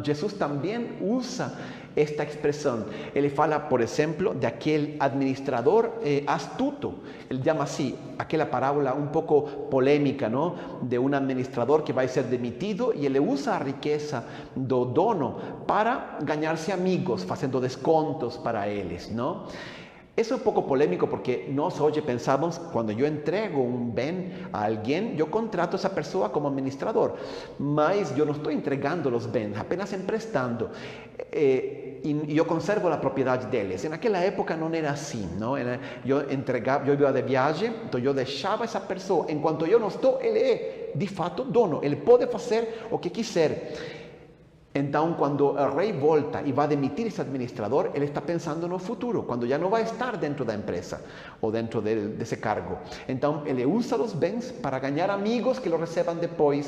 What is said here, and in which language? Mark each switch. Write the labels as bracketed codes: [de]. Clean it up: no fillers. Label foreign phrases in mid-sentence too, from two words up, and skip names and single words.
[pt] Jesus também usa esta expressão. Ele fala, por exemplo, daquele administrador astuto. Ele chama assim, aquela parábola um pouco polêmica, não? De um administrador que vai ser demitido e ele usa a riqueza do dono para ganhar-se amigos, fazendo descontos para eles, não? [es] Eso es un poco polémico porque [pt] nós hoje pensamos, [es] cuando yo entrego un bem a alguien, yo contrato a esa persona como administrador, mas yo no estoy entregando los bens, apenas emprestando. Y yo conservo la propiedad de ellos. En aquella época no era así, ¿no? Yo iba de viaje, entonces yo dejaba a esa persona, en cuanto yo no estoy, él es, [pt] de fato, dono, ele pode fazer o que quiser. Então, quando o rei volta e vai demitir esse administrador, ele está pensando no futuro, quando já não vai estar dentro da empresa ou dentro desse cargo. Então, ele usa os bens para ganhar amigos que o recebam depois.